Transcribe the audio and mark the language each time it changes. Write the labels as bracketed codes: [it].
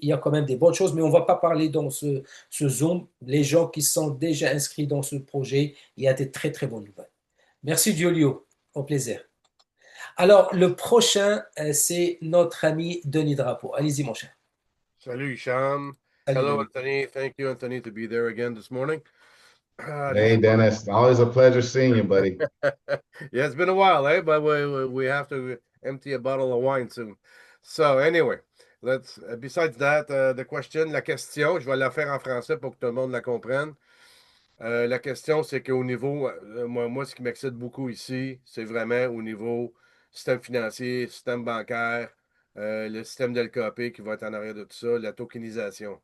[fr] Il y a quand même des bonnes choses, mais on ne va pas parler dans ce Zoom. Les gens qui sont déjà inscrits dans ce projet, il y a des très, très bonnes nouvelles. Merci, Giulio. Au plaisir. Alors, le prochain, c'est notre ami Denis Drapeau. Allez-y, mon cher. Salut, Hicham. Salut, [en] Hello, Denis. Anthony. Thank you, Anthony, to be there again this morning. Hey, Dennis, always a pleasure seeing you, buddy. Yeah, it's been a while, eh? But we have to empty a bottle of wine soon. So anyway, let's. Besides that, the question, [fr] la question, je vais la faire en français pour que tout le monde la comprenne. La question, c'est qu'au niveau, moi, ce qui m'excite beaucoup ici, c'est vraiment au niveau système financier, système bancaire, le système d'LKP qui va être en arrière de tout ça, la tokenisation.